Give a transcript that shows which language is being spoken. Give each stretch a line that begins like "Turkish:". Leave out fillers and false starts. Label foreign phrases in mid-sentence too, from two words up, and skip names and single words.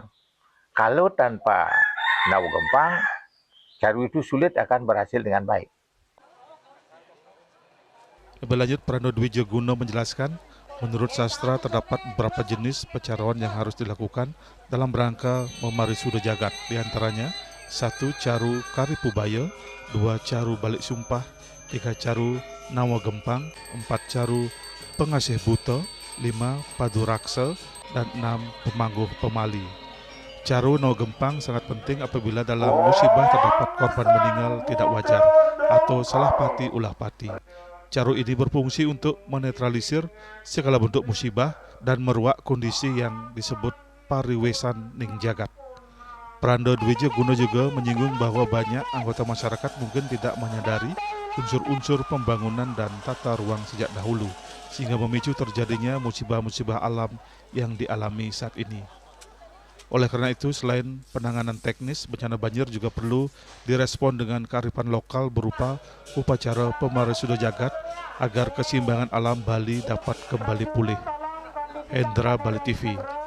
Indonesian: Kalau tanpa nawa gempang, caru itu sulit akan berhasil dengan baik. Lebih lanjut, Pranda Dwija Guna menjelaskan, menurut sastra terdapat beberapa jenis pecaruan yang harus dilakukan dalam rangka memarisuda jagat. Di antaranya, 1. Caru karipubaya, 2. Caru balik sumpah, 3. Caru nawa gempang, 4. Caru pengasih buta, 5. Padu raksa, dan 6. Pemangguh pemali. Caru nawa gempang sangat penting apabila dalam musibah terdapat korban meninggal tidak wajar atau salah pati ulah pati. Caru ini berfungsi untuk menetralisir segala bentuk musibah dan meruak kondisi yang disebut pariwesan ning jagat. Pranda Dwija Guna juga menyinggung bahwa banyak anggota masyarakat mungkin tidak menyadari unsur-unsur pembangunan dan tata ruang sejak dahulu, sehingga memicu terjadinya musibah-musibah alam yang dialami saat ini. Oleh karena itu, selain penanganan teknis, bencana banjir juga perlu direspon dengan kearifan lokal berupa upacara pemarisuda jagat agar keseimbangan alam Bali dapat kembali pulih. Hendra, Bali TV.